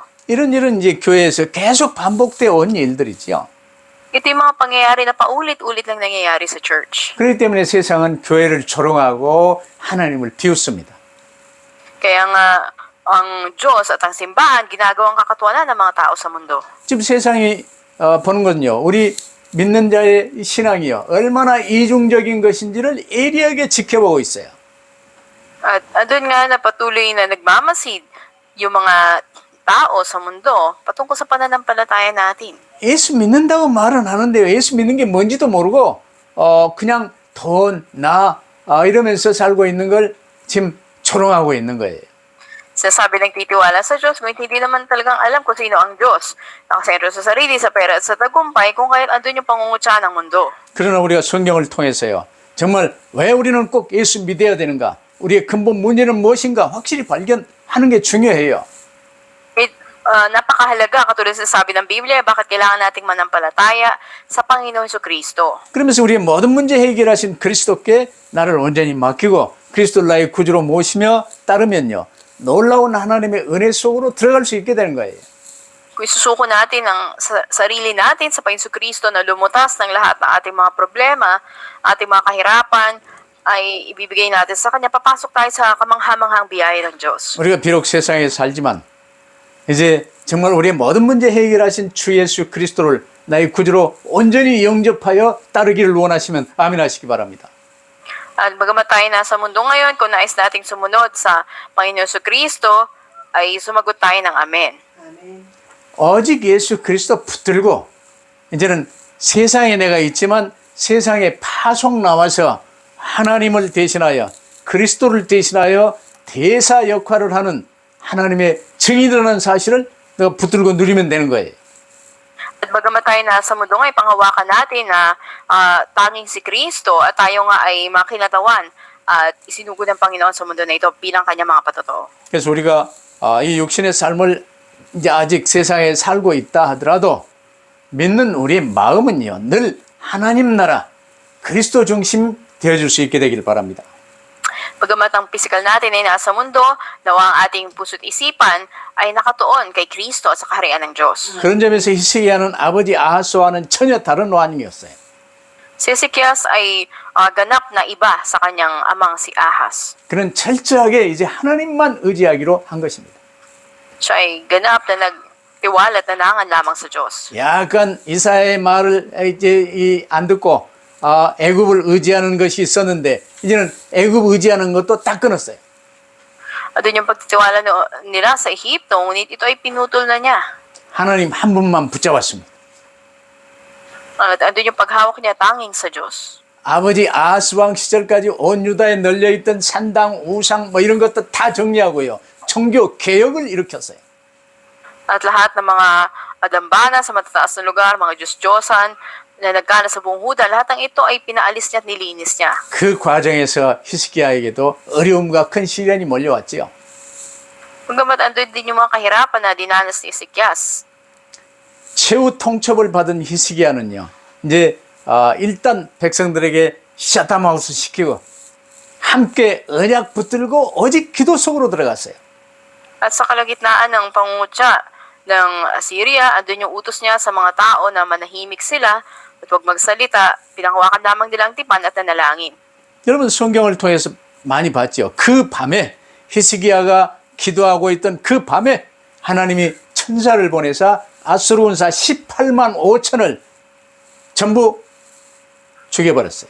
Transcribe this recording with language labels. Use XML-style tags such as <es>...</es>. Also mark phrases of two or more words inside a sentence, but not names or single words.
<ko>이런 일은 이제 교회에서 계속 반복되어 온 일들이지요.</ko> <tl>Ito yung mga pangyayari na paulit-ulit lang nangyayari sa church.</tl> <ko>그렇기 때문에 세상은 교회를 조롱하고 하나님을 비웃습니다.</ko> <tl>Kaya nga, ang Diyos at ang simbahan, ginagawang kakatuwanan ng mga tao sa mundo.</tl> <ko>지금 세상이 보는 건요, 우리 믿는 자의 신앙이요, 얼마나 이중적인 것인지를 예리하게 지켜보고 있어요.</ko> <tl>At doon nga na patuloy na nagmamasid yung mga tao sa mundo patungkol sa pananampalataya natin.</tl> <ko>예수 믿는다고 말은 하는데요, 예수 믿는 게 뭔지도 모르고 그냥 돈, 나 이러면서 살고 있는 걸 지금 조롱하고 있는 거예요.</ko> <tl>Sasabi lang titiwala sa Diyos, ngunit hindi naman talagang alam kung sino ang Diyos. Nakasentro sa sarili, sa pera at sa tagumpay, kung kahit andun yung pangungutya ng mundo.</tl> <ko>그러나 우리가 성경을 통해서요, 정말 왜 우리는 꼭 예수 믿어야 되는가, 우리의 근본 문제는 무엇인가 확실히 발견하는 게 중요해요.</ko> <tl>Napakahalaga, katulad sa sabi ng Biblia, bakit kailangan nating manampalataya sa Panginoon Jesucristo.</tl> <ko>그러면서 우리의 모든 문제 해결하신 그리스도께 나를 온전히 맡기고 그리스도를 나의 구주로 모시며 따르면요, 놀라운 하나님의 은혜 속으로 들어갈 수 있게 되는 거예요.</ko> <tl>Kung isusuko natin ang sarili natin sa Panginoon Jesucristo na lumutas ng lahat ng ating mga problema, ating mga kahirapan, ay ibibigay natin sa Kanya, papasok tayo sa kamanghamanghang biyaya ng Diyos.</tl> <ko>우리가 비록 세상에 살지만 이제 정말 우리의 모든 문제 해결하신 주 예수 그리스도를 나의 구주로 온전히 영접하여 따르기를 원하시면 아멘 하시기 바랍니다.</ko> <tl>At bagamat tayo nasa mundo ngayon, kung nais nating sumunod sa Panginoon Jesucristo, ay sumagot tayo ng Amen.</tl> <ko>오직 예수 그리스도 붙들고 이제는 세상에 내가 있지만 세상에 파송 나와서 하나님을 대신하여 그리스도를 대신하여 대사 역할을 하는 하나님의 증인이라는 사실을 내가 붙들고 누리면 되는 거예요.</ko> <tl>At bagamat tayo nasa mundo ngayon, panghawakan natin na tanging si Kristo at tayo nga ay makinatawan at isinugod ng Panginoon sa mundo na ito bilang kanyang mga patotoo.</tl> <ko>그래서 우리가 이 육신의 삶을 이제 아직 세상에 살고 있다 하더라도 믿는 우리의 마음은요, 늘 하나님 나라 그리스도 중심 되어줄 수 있게 되길 바랍니다.</ko> <tl>Bagamat ang pisikal natin ay nasa mundo, nawa ang ating puso't isipan ay nakatuon kay Kristo at sa kaharian ng Diyos.</tl> <ko>그런 점에서 히스기야는 아버지 아하스와는 전혀 다른 왕이었어요.</ko> <tl>Si Ezekias ay ganap na iba sa kanyang amang si Ahaz.</tl> <ko>그는 철저하게 이제 하나님만 의지하기로 한 것입니다.</ko> <tl>Siya ay ganap na nagtiwala at nanangan lamang sa Diyos.</tl> <ko>약간 이사야의 말을 이제 안 듣고 애굽을 의지하는 것이 있었는데 이제는 애굽 의지하는 것도 딱 끊었어요.</ko> <tl>At doon yung pagtitiwala nila sa Ehipto, ngunit ito ay pinutol na niya.</tl> <ko>하나님 한 분만 붙잡았습니다.</ko> <tl>At andun yung paghawak niya tanging sa Diyos.</tl> <ko>아버지 아하스 왕 시절까지 온 유다에 널려있던 산당, 우상 뭐 이런 것도 다 정리하고요, 종교 개혁을 일으켰어요.</ko> <tl>At lahat ng mga dambana sa matataas na lugar, mga Diyos-Diyosan, na nagkana sa buong Huda, lahat ng ito ay pinaalis niya at nilinis niya.</tl> <ko>그 과정에서 히스기야에게도 어려움과 큰 시련이 몰려왔지요.</ko> <tl>Bagamat andun din yung mga kahirapan na dinanas ni Ezekias.</tl> <ko>최후 통첩을 받은 히스기야는요, 이제 일단 백성들에게 샤타마우스 시키고 함께 언약 붙들고 오직 기도 속으로 들어갔어요.</ko> <tl>At sa kalagitnaan ng pangungutya ng Assyria, andun yung utos niya sa mga tao na manahimik sila at huwag magsalita, pinanghawakan lamang nila ang tipan at nanalangin.</tl> <ko>여러분 성경을 통해서 많이 봤죠. 그 밤에 히스기야가 기도하고 있던 그 밤에 하나님이 천사를 보내사 아수르 군사 18만 5천을 전부 죽여버렸어요.</ko>